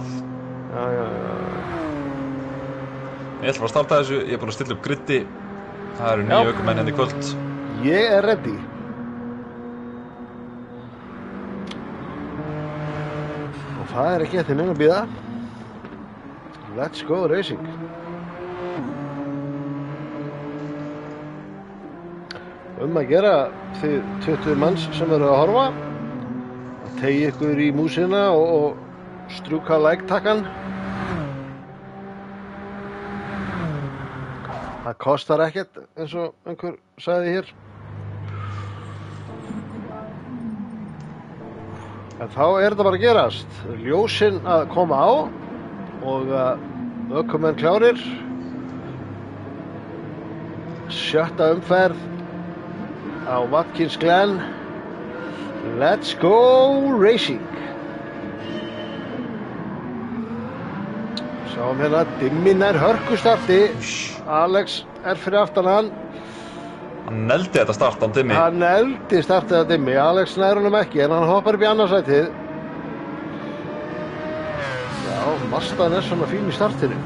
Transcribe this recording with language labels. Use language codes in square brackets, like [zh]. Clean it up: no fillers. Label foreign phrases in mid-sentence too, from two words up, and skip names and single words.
[is] Já. Ég ætla að starta þessu, ég er búin að stilla upp gritti. Það eru 9 ökumenn hérna í kvöld. Ég er ready. Og það er ekki eftir neina að bíða. [en] Let's go racing. [is] Að gera þið 20 manns sem eru að horfa. Að teygja ykkur í músina og strjúka like-takkan. Það kostar ekkert, eins og einhver sagði hér. En þá er þetta bara að gerast. Ljósin að koma á og ökumenn klárir. 7. umferð á Watkins Glen. [en] Let's go racing. [is] Sáum hérna Dimmin er hörkustarti. Alex er fyrir aftan hann. Hann neldi þetta start án Dimmi. Hann neldi startið að Dimmi. Alex nær honum ekki en hann hoppar upp í annarsætið. Já, Mazdan er svona fín í startinu.